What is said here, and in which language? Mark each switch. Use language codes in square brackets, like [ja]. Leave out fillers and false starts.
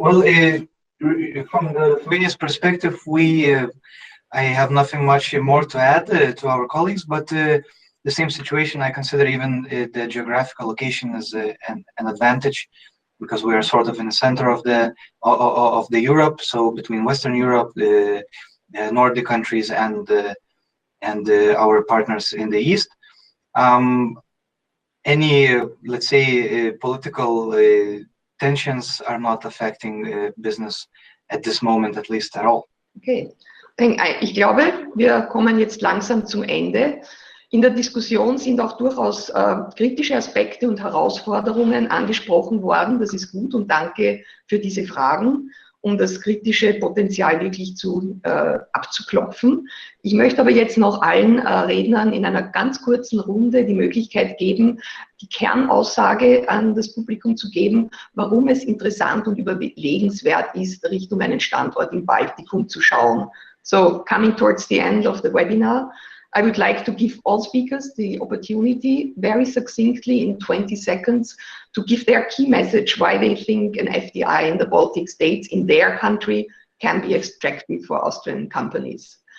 [en] Well, from the Lithuanian perspective, I have nothing much more to add to our colleagues, but the same situation, I consider even the geographical location as an advantage, because we are sort of in the center of the Europe, so between Western Europe, the Nordic countries, and our partners in the East. Any, let's say, political tensions are not affecting business at this moment, at least at all. Okay. [de] Ich glaube, wir kommen jetzt langsam zum Ende. In der Diskussion sind auch durchaus kritische Aspekte und Herausforderungen angesprochen worden. Das ist gut, und danke für diese Fragen, um das kritische Potenzial wirklich abzuklopfen. Ich möchte aber jetzt noch allen Rednern in einer ganz kurzen Runde die Möglichkeit geben, die Kernaussage an das Publikum zu geben, warum es interessant und überlegenswert ist, Richtung einen Standort im Baltikum zu schauen. [en] So, coming towards the end of the webinar, I would like to give all speakers the opportunity very succinctly in 20 seconds to give their key message why they think an FDI in the Baltic states in their country can be attractive for Austrian companies.